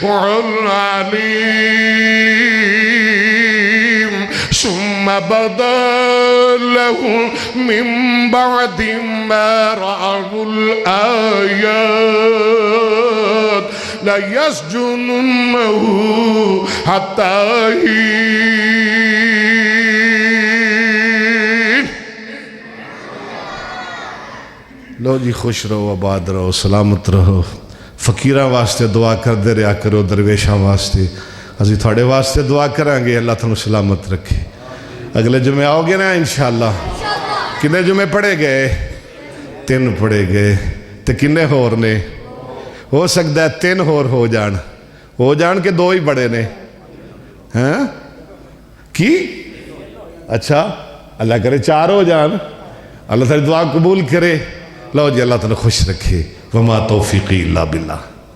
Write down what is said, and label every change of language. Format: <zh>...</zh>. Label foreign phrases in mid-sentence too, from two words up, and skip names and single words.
<ar>العليم ثم بدا له من بعد ما رأوا الآيات لَيَسْجُنُنَّهُ حَتَّى حِينٍ۔</ar> <pa>لو جی خوش رہو، آباد رہو، سلامت رہو، فقیراں واسطے دعا کر دے رہا کرو، درویشاں واسطے اسی تھوڑے واسطے دعا کریں گے، اللہ تھانوں سلامت رکھے۔ اگلے جمعے آؤ گے نا انشاءاللہ؟ کنے جمعے پڑھے گئے؟ 3 پڑھے گئے، تے کنے ہور نے؟ ہو سکتا ہے 3 ہو جان کے 2 ہی بڑے نے، ہاں کی؟ اچھا اللہ کرے 4 ہو جان، اللہ تعالی دعا قبول کرے۔ لو جی اللہ تعالی خوش رکھے،</pa> <ar>وما توفیقی الا باللہ۔</ar>